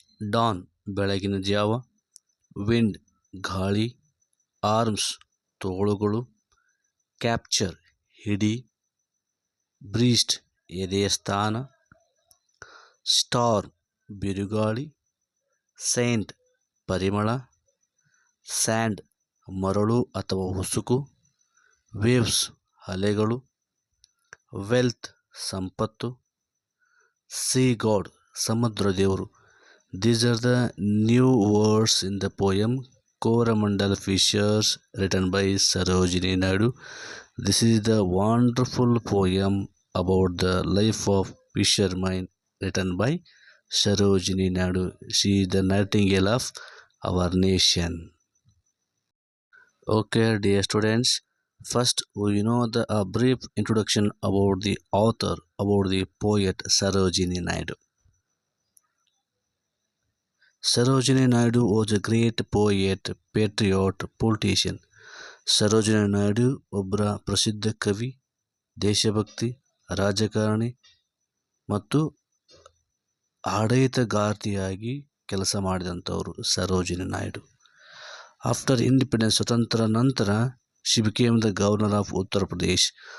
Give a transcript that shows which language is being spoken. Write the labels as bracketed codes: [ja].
[kn] Don ಬೆಳಗಿನ ಜಾವ, wind ಗಾಳಿ, ಆರ್ಮ್ಸ್ ತೋಳುಗಳು, ಕ್ಯಾಪ್ಚರ್ ಹಿಡಿ, ಬ್ರೀಸ್ಟ್ ಎದೆಯ ಸ್ಥಾನ, ಸ್ಟಾರ್ಮ್ ಬಿರುಗಾಳಿ, ಸೈಂಟ್ ಪರಿಮಳ, ಸ್ಯಾಂಡ್ ಮರಳು ಅಥವಾ ಉಸುಕು, ವೇವ್ಸ್ ಅಲೆಗಳು, ವೆಲ್ತ್ ಸಂಪತ್ತು, ಸೀ ಗಾಡ್ ಸಮುದ್ರ ದೇವರು. [en] These are the new words in the poem Coromandel Fishers written by Sarojini Naidu. This is the wonderful poem about the life of fisherman written by Sarojini Naidu. She is the nightingale of our nation. Okay, dear students, first we know a brief introduction about the author, about the poet Sarojini Naidu. Sarojini Naidu was a great poet, patriot, politician. [kn] Sarojini Naidu ಒಬ್ಬರ ಪ್ರಸಿದ್ಧ ಕವಿ, ದೇಶಭಕ್ತಿ, ರಾಜಕಾರಣಿ ಮತ್ತು ಆಡಳಿತಗಾರ್ತಿಯಾಗಿ ಕೆಲಸ ಮಾಡಿದಂಥವರು Sarojini Naidu. [en] after independence, [kn] ಸ್ವತಂತ್ರ ನಂತರ, [en] She became the governor of Uttar Pradesh.